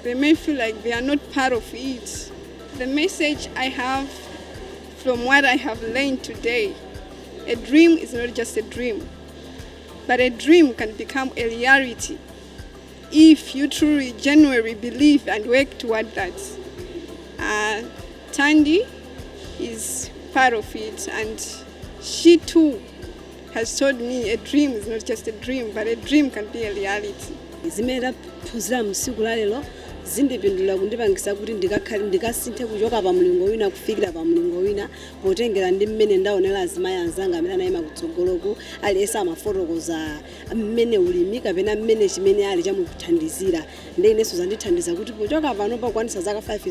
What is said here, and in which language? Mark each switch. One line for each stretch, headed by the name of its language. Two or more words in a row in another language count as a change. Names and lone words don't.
English: They may feel like they are not part of it. The message I have from what I have learned today, a dream is not just a dream, but a dream can become a reality if you truly, genuinely believe and work toward that. Tandy is part of it, and she too has told me a dream is not just a dream, but a dream can be a reality.
Nyanja: Zimera phunzira msiku la lero zindipindulira kundipangisa kuti ndikasinthe kuchoka pa mlingo wina kufikira pa mlingo wina potengera ndi mmene ndaonera azimayi anzanga amene anayima kutsogoloku aliyense amafotokoza mmene ulimi kapena mmene chimene ali chamuthandizira ndi inenso zandithandiza kuti pochoka pano pakwanisa zaka 5